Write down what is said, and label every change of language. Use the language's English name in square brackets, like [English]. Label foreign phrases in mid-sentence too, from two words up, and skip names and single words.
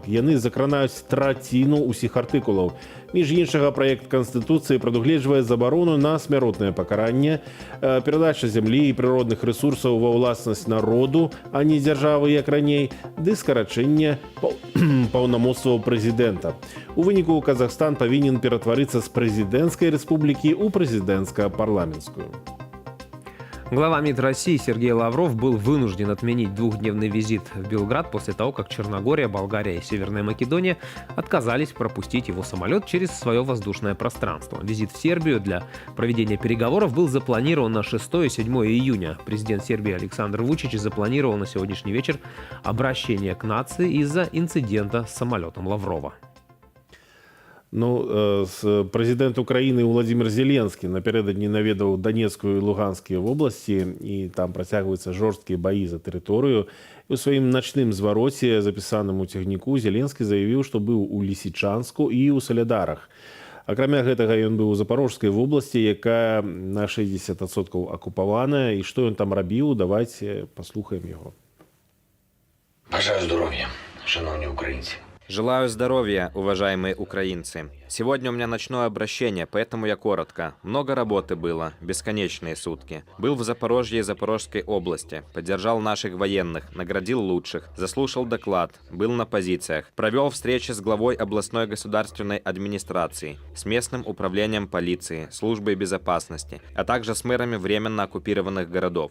[Belarusian] Яны закранаюць траціну ўсіх артыкулаў. Між іншага, праект Канстытуцыі прадугледжвае забарону на смяротнае пакаранне, перадача зямлі і прыродных рэсурсаў ва ўласнасць народу, а не дзяржавы, як раней, ды скарачэнне паўнамоцтваў прэзідэнта. У выніку Казахстан павінен ператварыцца з прэзідэнцкай рэспублікі ў прэзідэнцка-парламенцкую. [Russian] Глава МИД России Сергей Лавров был вынужден отменить двухдневный визит в Белград после того, как Черногория, Болгария и Северная Македония отказались пропустить его самолет через свое воздушное пространство. Визит в Сербию для проведения переговоров был запланирован на 6 и 7 июня. Президент Сербии Александр Вучич запланировал на сегодняшний вечер обращение к нации из-за инцидента с самолетом Лаврова. [Belarusian] Прэзідэнт Украіны Владзімір Зеленскі напярэдадні наведаў Данецкую і Луганскія вобласці, і там працягваюцца жорсткія баі за тэрыторыю. І ў сваім начным звароце, запісаным у цягніку, Зеленскі заявіў, што быў у Лісічанску і ў Салядарах. Акрамя гэтага, ён быў у Запорожскай вобласці, якая на 60% акупаваная, і што ён там рабіў, давайце паслухаем яго. [Ukrainian] Бажаю здоров'я, шановні українці. [Russian] Желаю здоровья, уважаемые украинцы. Сегодня у меня ночное обращение, поэтому я коротко. Много работы было, бесконечные сутки. Был в Запорожье и Запорожской области, поддержал наших военных, наградил лучших, заслушал доклад, был на позициях, провел встречи с главой областной государственной администрации, с местным управлением полиции, службой безопасности, а также с мэрами временно оккупированных городов.